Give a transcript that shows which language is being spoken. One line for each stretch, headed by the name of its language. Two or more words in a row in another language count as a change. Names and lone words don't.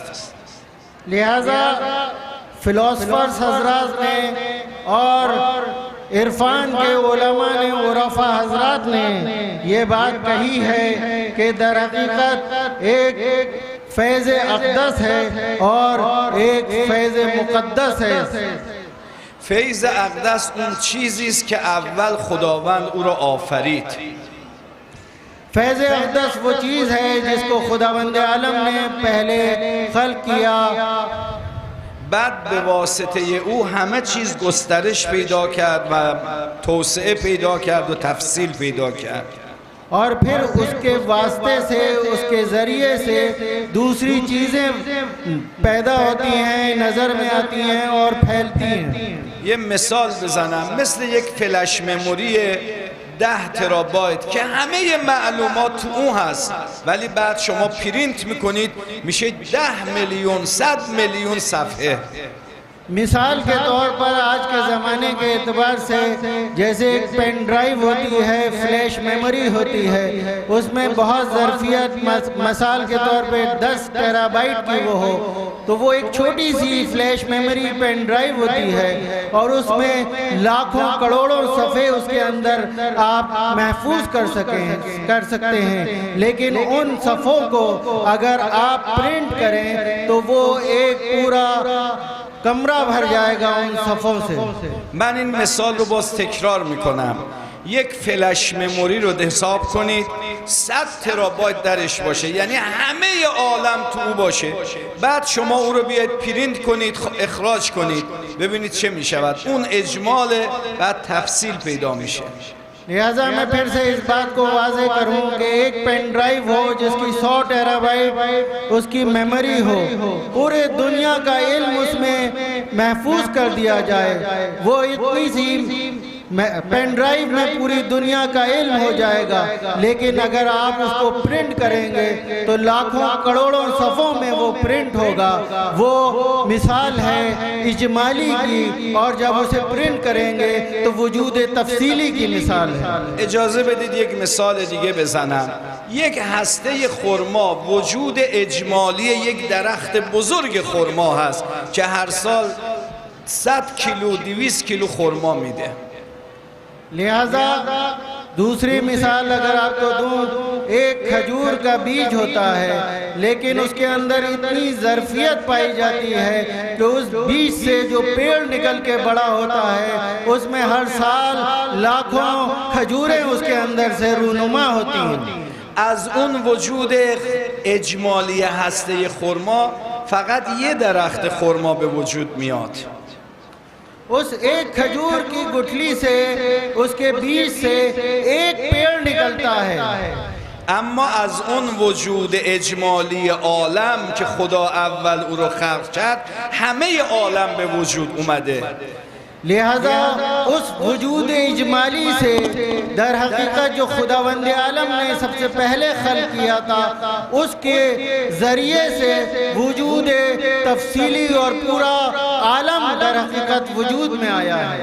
Hindi: लिहाजा फिलोसफर्स हजरात ने और इरफान के उलमा ने, उरफा हजरात ने ये बात कही है कि दर हकीकत एक फैज़ अक़दस है और एक फैज़ मुक़द्दस है.
Persian: فیض اقدس اون چیزی است که اول خداوند او را آفرید.
Hindi: फैज़ अक़दस वो चीज़ है जिसको खुदावंद आलम ने पहले खल्क़ किया,
Persian: بعد به واسطه او همه چیز گسترش پیدا کرد و توسعه پیدا کرد و تفصیل پیدا کرد.
Hindi: और फिर उसके वास्ते से, उसके ज़रिए से दूसरी चीज़ें पैदा होती हैं, नज़र में आती हैं और फैलती हैं.
Persian: یه مثال بزنم، مثل یک
English: flash memory
Persian: 10 ترابایت که همه معلومات تو اون هست، ولی بعد شما پرینت میکنید میشه 10 میلیون 100 میلیون صفحه.
Hindi: मिसाल के तौर पर आज के ज़माने के एतबार से जैसे एक
English: pen drive
Hindi: होती है,
English: flash memory
Hindi: होती है, उसमें बहुत ज़रफ़ियत, मिसाल के तौर पे 10 टेराबाइट की वो हो तो वो एक छोटी सी
English: flash memory pen drive
Hindi: होती है और उसमें लाखों करोड़ों सफ़े उसके अंदर आप महफूज कर सकते हैं. लेकिन उन सफ़ों को अगर आप प्रिंट करें तो वो एक पूरा कमरा भर जाएगा उन सफ़ों से.
Persian: من این مثال رو باز تکرار میکنم. یک
English: flash memory
Persian: رو حساب کنید 100 ترابایت درش باشه، یعنی همه عالم تو او باشه، بعد شما او رو بیاید پرینت کنید، اخراج کنید، ببینید چه میشود. اون اجماله، بعد تفصیل پیدا میشه.
Hindi: लिहाजा मैं फिर से इस बात को वाज़े करूं कि एक
English: pen drive
Hindi: हो जिसकी 100 टेराबाइट उसकी मेमोरी हो, पूरे दुनिया का इल्म उसमें महफूज कर दिया जाए, वो इतनी सी
English: pen drive
Hindi: में पूरी दुनिया का इल्म हो जाएगा. लेकिन अगर आप उसको प्रिंट करेंगे तो लाखों करोड़ों सफ़ों में वो प्रिंट होगा. वो मिसाल है इजमाली की और जब उसे प्रिंट करेंगे तो वजूद तफसीली की मिसाल है.
Persian: اجازه بدید یک مثال دیگه بزنم. یک هسته خرما وجود اجمالی یک درخت بزرگ خرما هست که هر سال 100 کیلو 200 کیلو خرما میده.
Hindi: लिहाजा दूसरी मिसाल अगर आपको दूं, एक खजूर का बीज होता है लेकिन उसके अंदर इतनी ज़रफ़ियत पाई जाती है कि उस बीज से जो पेड़ निकल के बड़ा होता है उसमें हर साल लाखों खजूरें उसके अंदर से रूनुमा होती हैं.
Persian: از اون وجود اجمالی هسته خرما فقط یه درخت خرما به وجود میاد.
Hindi: उस एक खजूर की गुठली से, उसके बीज से एक पेड़ निकलता है.
Persian: اما از اون وجود اجمالی عالم که خدا اول او رو خلق کرد همه عالم به وجود اومده.
Hindi: लिहाजा उस वजूद इजमाली से दर हकीकत जो खुदावंद आलम ने सबसे पहले खल्क़ किया था उसके ज़रिए से वजूद तफसीली और पूरा आलम दर हकीकत वजूद में आया है.